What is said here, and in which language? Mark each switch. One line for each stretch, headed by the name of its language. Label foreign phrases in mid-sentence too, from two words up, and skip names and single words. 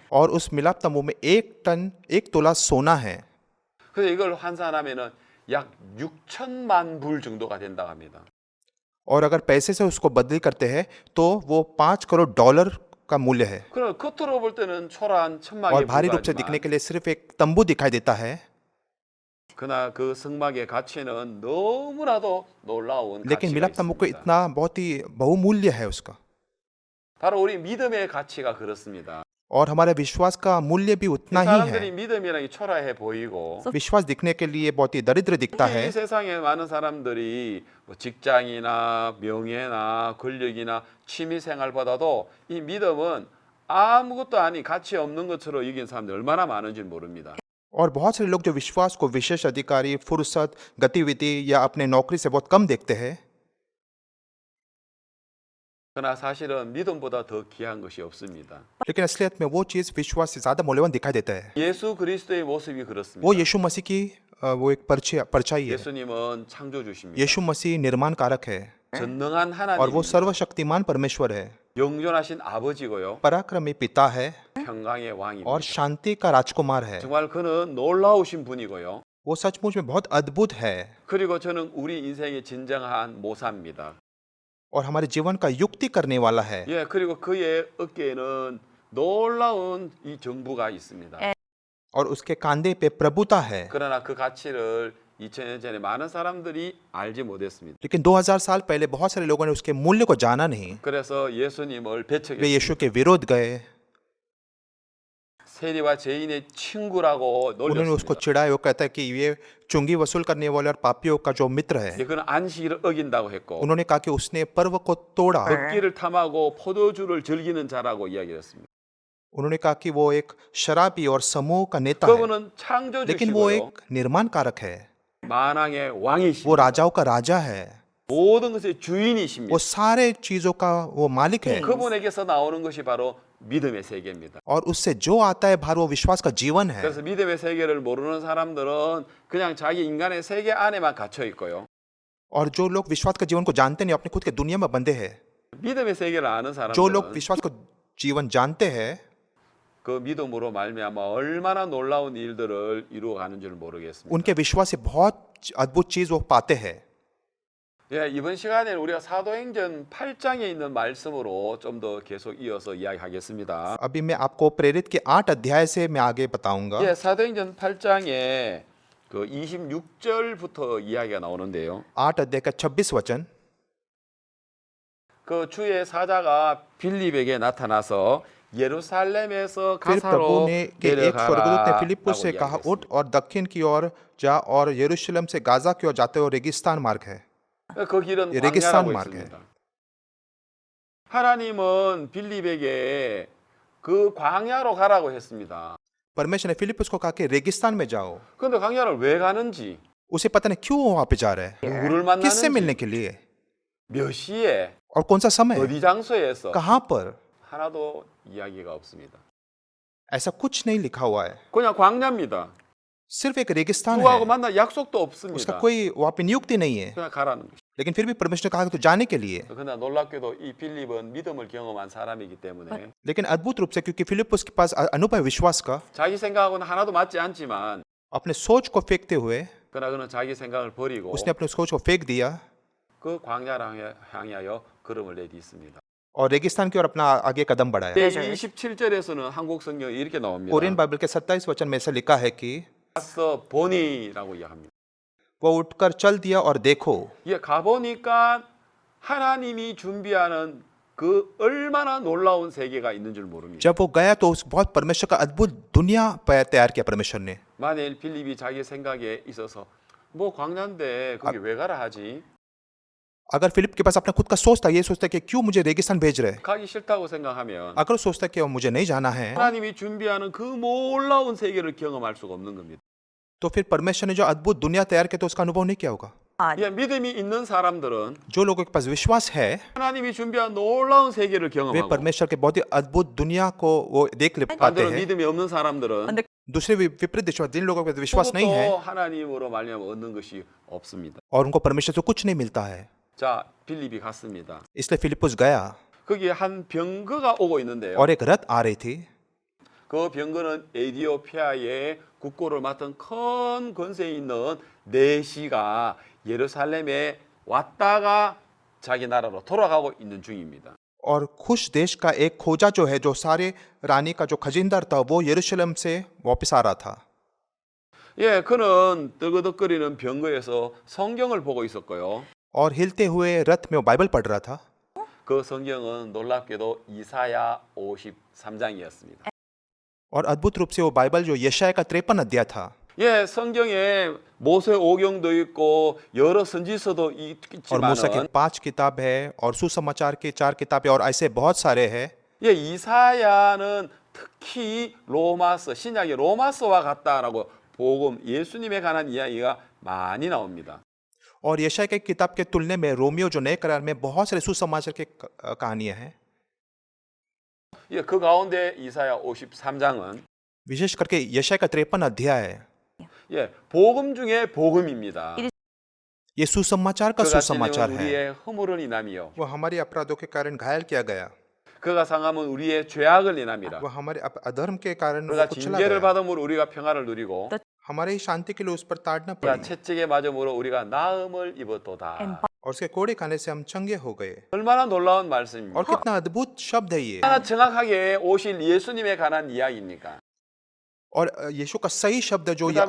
Hindi: और उस मिलाप तंबू में 1 तोला सोना है।
Korean: 그래서 이걸 환산하면은 약 6천만 불 정도가 된다고 합니다.
Hindi: और अगर पैसे से उसको बदली करते हैं तो वो 5 करोड़ डॉलर का मूल्य है।
Korean: 그럼 겉으로 볼 때는 초라한 천막에
Hindi: और भारी रूप से दिखने
Korean: 불과하지만
Hindi: के लिए सिर्फ एक तंबू दिखाई देता है।
Korean: 그러나 그 성막의 가치는 너무나도 놀라운
Hindi: लेकिन
Korean: 가치가
Hindi: मिलाप तंबू को
Korean: 있습니다.
Hindi: इतना बहुत ही बहुमूल्य है उसका।
Korean: 바로 우리 믿음의 가치가 그렇습니다.
Hindi: और हमारे विश्वास का मूल्य भी उतना ही
Korean: 사람들이
Hindi: है।
Korean: 믿음이라는 게 초라해 보이고
Hindi: विश्वास दिखने के लिए बहुत ही दरिद्र दिखता
Korean: 특히
Hindi: है।
Korean: 이 세상에 많은 사람들이 뭐 직장이나 명예나 권력이나 취미 생활보다도 이 믿음은 아무것도 아닌 가치 없는 것처럼 여긴 사람들이 얼마나 많은지 모릅니다.
Hindi: और बहुत सारे लोग जो विश्वास को विशेष अधिकारी, फुर्सत, गतिविधि या अपने नौकरी से बहुत कम देखते हैं।
Korean: 그러나 사실은 믿음보다 더 귀한 것이 없습니다.
Hindi: लेकिन असलियत में वो चीज़ विश्वास से ज़्यादा मूल्यवान दिखाई देता है।
Korean: 예수 그리스도의 모습이
Hindi: वो
Korean: 그렇습니다.
Hindi: यीशु मसीह की वो एक परछाई है।
Korean: 예수님은 창조주십니다.
Hindi: यीशु मसीह निर्माण कारक है
Korean: 전능한
Hindi: और वो
Korean: 하나님,
Hindi: सर्वशक्तिमान परमेश्वर है,
Korean: 영존하신 아버지고요.
Hindi: पराक्रमी पिता है
Korean: 평강의 왕입니다.
Hindi: और शांति का राजकुमार है।
Korean: 정말 그는 놀라우신 분이고요.
Hindi: वो सचमुच में बहुत अद्भुत है
Korean: 그리고 저는 우리 인생의 진정한 모사입니다.
Hindi: और हमारे जीवन का युक्ति करने वाला है।
Korean: 예, 그리고 그의 어깨에는 놀라운 이 정부가 있습니다.
Hindi: और उसके कंधे पे प्रभुता है।
Korean: 그러나 그 가치를 2000년 전에 많은 사람들이 알지 못했습니다.
Hindi: लेकिन 2000 साल पहले बहुत सारे लोगों ने उसके मूल्य को जाना नहीं।
Korean: 그래서 예수님을
Hindi: वे
Korean: 배척했습니다.
Hindi: यीशु के विरोध गए,
Korean: 세리와 죄인의 친구라고
Hindi: उन्होंने उसको
Korean: 놀렸습니다.
Hindi: चिढ़ाया। वो कहता है कि ये चुंगी वसूल करने वाले और पापियों का जो मित्र है।
Korean: 예, 그는 안식일을 어긴다고 했고
Hindi: उन्होंने कहा कि उसने पर्व को तोड़ा।
Korean: 먹기를 탐하고 포도주를 즐기는 자라고 이야기했습니다.
Hindi: उन्होंने कहा कि वो एक शराबी और समूह का नेता है,
Korean: 그분은
Hindi: लेकिन वो
Korean: 창조주시고요.
Hindi: एक निर्माण कारक है।
Korean: 만왕의
Hindi: वो
Korean: 왕이시고
Hindi: राजाओं का राजा है,
Korean: 모든 것의 주인이십니다.
Hindi: वो सारे चीजों का वो मालिक है।
Korean: 그분에게서 나오는 것이 바로 믿음의 세계입니다.
Hindi: और उससे जो आता है बाहर वो विश्वास का जीवन है।
Korean: 그래서 믿음의 세계를 모르는 사람들은 그냥 자기 인간의 세계 안에만 갇혀 있고요.
Hindi: और जो लोग विश्वास का जीवन को जानते नहीं, अपने खुद के दुनिया में बंधे हैं।
Korean: 믿음의 세계를 아는
Hindi: जो लोग
Korean: 사람들은
Hindi: विश्वास को जीवन जानते हैं,
Korean: 그 믿음으로 말미암아 얼마나 놀라운 일들을 이루어가는 줄 모르겠습니다.
Hindi: उनके विश्वास से बहुत अद्भुत चीज वो पाते हैं।
Korean: 예, 이번 시간에 우리가 사도행전 8장에 있는 말씀으로 좀 더 계속 이어서 이야기하겠습니다.
Hindi: अभी मैं आपको प्रेरित के 8 अध्याय से मैं आगे बताऊंगा।
Korean: 예, 사도행전 8장에 그 26절부터 이야기가 나오는데요.
Hindi: 8 अध्याय का 26 वचन।
Korean: 그 주의 사자가 빌립에게 나타나서 예루살렘에서
Hindi: फिर प्रभु
Korean: 가사로
Hindi: ने के एक स्वर्गदूत ने फिलिप्पुस से
Korean: 내려가라라고
Hindi: कहा,
Korean: 이야기했습니다.
Hindi: उठ और दक्षिण की ओर जा और यरूशलेम से गाजा की ओर जाते हुए रेगिस्तान मार्ग है।
Korean: 그 길은 예, 레기스탄 광야라고 마르게. 있습니다. 하나님은 빌립에게 그 광야로 가라고 했습니다.
Hindi: परमेश्वर ने फिलिप्पुस को कहा कि रेगिस्तान में जाओ।
Korean: 그런데 광야를 왜 가는지,
Hindi: उसे पता नहीं क्यों वहां पे जा रहा है,
Korean: 누구를
Hindi: किससे मिलने
Korean: 만나는지,
Hindi: के लिए
Korean: 몇 시에,
Hindi: और कौन सा समय,
Korean: 어디 장소에서
Hindi: कहां पर,
Korean: 하나도 이야기가 없습니다.
Hindi: ऐसा कुछ नहीं लिखा हुआ है।
Korean: 그냥 광야입니다.
Hindi: सिर्फ एक रेगिस्तान
Korean: 누구하고
Hindi: है,
Korean: 만날 약속도
Hindi: उसका
Korean: 없습니다.
Hindi: कोई वहां पे नियुक्ति नहीं है।
Korean: 그냥 가라는 것이죠.
Hindi: लेकिन फिर भी परमेश्वर ने कहा कि तो जाने के लिए।
Korean: 그러나 놀랍게도 이 빌립은 믿음을 경험한 사람이기 때문에
Hindi: लेकिन अद्भुत रूप से, क्योंकि फिलिप्पुस के पास अनुभव है विश्वास का,
Korean: 자기 생각하고는 하나도 맞지 않지만
Hindi: अपने सोच को फेंकते हुए
Korean: 그러나 그는 자기 생각을 버리고
Hindi: उसने अपने सोच को फेंक दिया
Korean: 그 광야를 향하여 걸음을 내딛습니다.
Hindi: और रेगिस्तान की ओर अपना आगे कदम बढ़ाया।
Korean: 27절에서는 한국 성경에 이렇게 나옵니다.
English: Korean Bible
Hindi: के 27 वचन में ऐसा लिखा है कि
Korean: 가서 보니라고 이야기합니다.
Hindi: वो उठकर चल दिया और देखो।
Korean: 예, 가보니까 하나님이 준비하는 그 얼마나 놀라운 세계가 있는 줄 모릅니다.
Hindi: जब वो गया तो उस बहुत परमेश्वर का अद्भुत दुनिया तैयार किया परमेश्वर ने।
Korean: 만일 빌립이 자기 생각에 있어서 뭐 광야인데 거기 왜 가라 하지?
Hindi: अगर फिलिप के पास अपना खुद का सोचता, ये सोचता कि क्यों मुझे रेगिस्तान भेज रहे,
Korean: 가기 싫다고 생각하면
Hindi: अगर वो सोचता कि मुझे नहीं जाना है,
Korean: 하나님이 준비하는 그 놀라운 세계를 경험할 수가 없는 겁니다.
Hindi: तो फिर परमेश्वर ने जो अद्भुत दुनिया तैयार किया तो उसका अनुभव नहीं किया होगा।
Korean: 예, 믿음이 있는 사람들은
Hindi: जो लोगों के पास विश्वास है,
Korean: 하나님이 준비한 놀라운 세계를
Hindi: वे
Korean: 경험하고
Hindi: परमेश्वर के बहुत ही अद्भुत दुनिया को वो देख ले पाते
Korean: 반대로
Hindi: हैं।
Korean: 믿음이 없는 सा람들은
Hindi: दूसरे विपरीत दिशा जिन लोगों के पास विश्वास नहीं है
Korean: 또 하나님으로 말미암아 얻는 것이 없습니다.
Hindi: और उनको परमेश्वर से कुछ नहीं मिलता है।
Korean: 자, 빌립이 갔습니다.
Hindi: इसलिए फिलिप्पुस गया
Korean: 거기에 한 병거가 오고 있는데요.
Hindi: और एक रथ आ रही थी।
Korean: 그 병거는 에디오피아의 국고를 맡은 큰 권세에 있는 내시가 예루살렘에 왔다가 자기 나라로 돌아가고 있는 중입니다.
Hindi: और खुश देश का एक खोजा जो है, जो सारे रानी का जो खजिनदार था, वो यरूशलेम से वापस आ रहा था।
Korean: 예, 그는 뜨거덕거리는 병거에서 성경을 보고 있었고요.
Hindi: और हिलते हुए रथ में वो बाइबल पढ़ रहा था।
Korean: 그 성경은 놀랍게도 이사야 53장이었습니다.
Hindi: और अद्भुत रूप से वो बाइबल जो यशाया का 53 अध्याय था।
Korean: 예, 성경에 모세 오경도 있고 여러 선지서도
Hindi: और मूसा की
Korean: 있지만
Hindi: 5 किताब है और सुसमाचार की 4 किताबें और ऐसे बहुत सारे हैं।
Korean: 예, 이사야는 특히 로마서, 신약의 로마서와 같다라고 복음, 예수님에 관한 이야기가 많이 나옵니다.
Hindi: और यशाया की किताब के तुलने में रोमियो जो नए करार में बहुत सारे सुसमाचार की कहानियां हैं।
Korean: 예, 그 가운데 이사야 53장은
Hindi: विशेष करके यशाया का 53 अध्याय है,
Korean: 예, 복음 중에 복음입니다.
Hindi: ये सुसमाचार का
Korean: 그가
Hindi: सुसमाचार
Korean: 찔림은
Hindi: है।
Korean: 우리의 허물을 인함이요.
Hindi: वो हमारे अपराधों के कारण घायल किया गया,
Korean: 그가 상함은 우리의 죄악을 인함이라.
Hindi: वो हमारे अधर्म के कारण वो
Korean: 그가
Hindi: कुचला
Korean: 징계를
Hindi: गया।
Korean: 받음으로 우리가 평화를 누리고
Hindi: हमारे ही शांति के लिए उस पर ताड़ना
Korean: 그가
Hindi: पड़ी
Korean: 채찍에 맞음으로 우리가 나음을 입었도다.
Hindi: और उसके कोड़े खाने से हम चंगे हो गए।
Korean: 얼마나 놀라운
Hindi: और
Korean: 말씀입니까?
Hindi: कितना अद्भुत शब्द है ये,
Korean: 얼마나 정확하게 오실 예수님에 관한 이야기입니까?
Hindi: और यीशु का सही शब्द है जो ये